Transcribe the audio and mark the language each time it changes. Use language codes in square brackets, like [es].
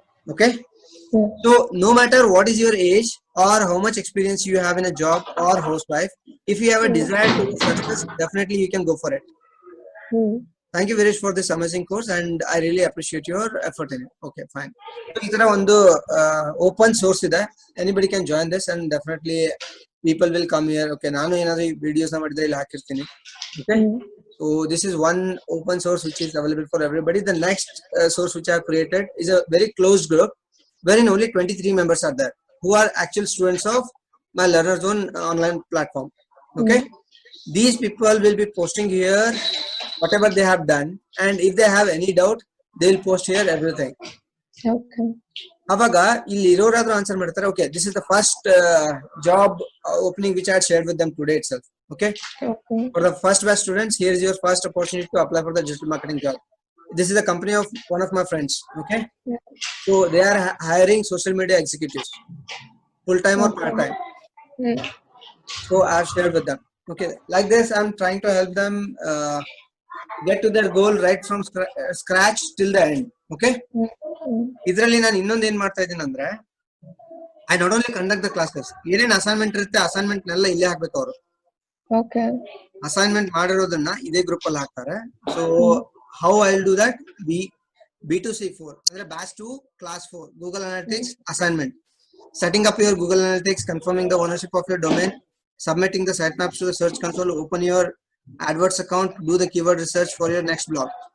[en] Okay? Yeah. So no matter what is your age or how much experience you have in a job or housewife, if you have a desire to success, definitely you can go for it. Thank you Veeresh for this amazing course and I really appreciate your effort in it. Okay, fine. [kn] So ಈ ತರ ಒಂದು open source ಇದೆ. [en] Anybody can join this and definitely people will come here. [kn] Okay, ನಾನು ಏನಾದ್ರು videos ನ ಮಾಡಿದ್ರೆ ಇಲ್ಲಿ ಹಾಕಿರ್ತೀನಿ. [en] Okay, so this is one open source which is available for everybody. The next source which I have created is a very closed group wherein only 23 members are there who are actual students of my Learner Zone online platform. Okay, these people will be posting here whatever they have done and if they have any doubt they will post here everything. Okay. [kn] ಅವಾಗ ಇಲ್ಲಿ ಇರೋರಾದ್ರೂ answer ಮಾಡ್ತಾರೆ. [en] Okay, this is the first job opening which I had shared with them today itself. Okay, for the first batch students, here is your first opportunity to apply for the digital marketing job. This is the company of one of my friends. Okay, so they are hiring social media executives, full time or part time. So I have shared with them. Okay, like this I'm trying to help them get to their goal right from scratch till the end. [kn] Okay, ಇದರಲ್ಲಿ ನಾನು ಇನ್ನೊಂದು ಏನ್ ಮಾಡ್ತಾ ಇದ್ದೀನಿ ಅಂದ್ರೆ [en] I not only conduct the classes, [kn] ಏನೇನ್ assignment ಇರುತ್ತೆ assignment ನೆಲ್ಲ ಇಲ್ಲೇ ಹಾಕ್ಬೇಕು ಅವರು. [en] Okay. [kn] ಅಸೈನ್ಮೆಂಟ್ ಮಾಡಿರೋದನ್ನ ಇದೇ ಗ್ರೂಪ್ ಅಲ್ಲಿ ಹಾಕ್ತಾರೆ. [en] so how I'll do that, B2C4 [kn] ಅಂದ್ರೆ [en] batch 2 class 4 Google Analytics assignment, setting up your Google Analytics, confirming the ownership of your domain, submitting the sitemaps to the search console, open your AdWords account, do the keyword research for your next blog.